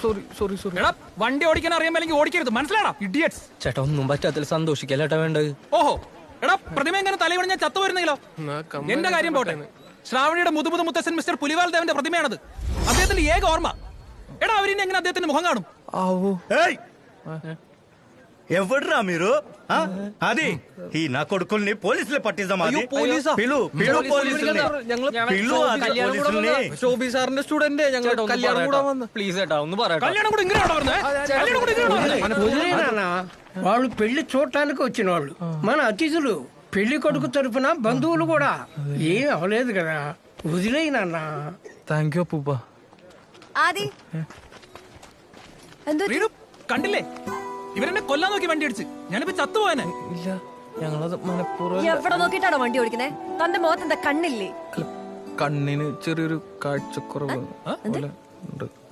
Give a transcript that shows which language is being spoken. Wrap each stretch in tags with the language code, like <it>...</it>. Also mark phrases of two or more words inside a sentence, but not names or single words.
<ml>എടാ വണ്ടി ഓടിക്കാൻ അറിയാമെങ്കിൽ ഓടിക്കരുത്, മനസ്സിലാടാ ഇഡിയറ്റ്സ്. ചേട്ടാ ഒന്നും പറ്റാത്തതിൽ സന്തോഷിക്കല്ലേട്ടാ വേണ്ടത്. ഓഹോ എടാ പ്രതിമ എങ്ങനെ തലവണി ഞാൻ ചത്തു വരുന്നെങ്കിലോ? എന്റെ കാര്യം പോട്ടെ, ശ്രാവണിയുടെ മുതുമുതു മുത്തശ്ശൻ മിസ്റ്റർ പുലിവാൽ ദേവന്റെ പ്രതിമയാണത്. അദ്ദേഹത്തിന്റെ ഏക ഓർമ്മ. എടാ അവരിനി എങ്ങനെ അദ്ദേഹത്തിന്റെ മുഖം കാണും?</ml> <te>ఎవడ్రా మీరు అది ఈ నా కొడుకుల్ని పోలీసులే పట్టిద్దాం. అది పిలు పిలు పోలీసుల్ని పిలు పోలీసుల్ని.</te> <ml>ശോഭി സാറിന്റെ സ്റ്റുഡന്റ് ഞങ്ങൾ കല്യാണം കൂടാൻ വന്നു. പ്ലീസ് ചേട്ടാ ഒന്ന് പറയട്ടെ. കല്യാണം കൂടെ ഇങ്ങനെയാണോ പറഞ്ഞത്?</ml> <te>వదిలేనా వాళ్ళు పెళ్లి చూడటానికి వచ్చిన వాళ్ళు, మన అతిథులు, పెళ్లి కొడుకు తరపున బంధువులు కూడా. ఏం అవలేదు కదా, వదిలేనా.</te> <en>thank you</en> <ml>അപ്പൂപ്പ. ആദി റീനു, കണ്ടില്ലേ ഇവരെന്നെ കൊല്ലാൻ നോക്കി വണ്ടി അടിച്ച്. ഞാനിപ്പോ ചത്തുപോയനെ. ഇല്ല ഞങ്ങളത് മനഃപൂർവ്വം. എവിടെ നോക്കിട്ടാണോ വണ്ടി ഓടിക്കുന്നേ? തന്റെ മുഖത്ത് എന്താ കണ്ണില്ലേ? കണ്ണിന് ചെറിയൊരു കാഴ്ചക്കുറവ് പോലെ ഉണ്ട്.</ml>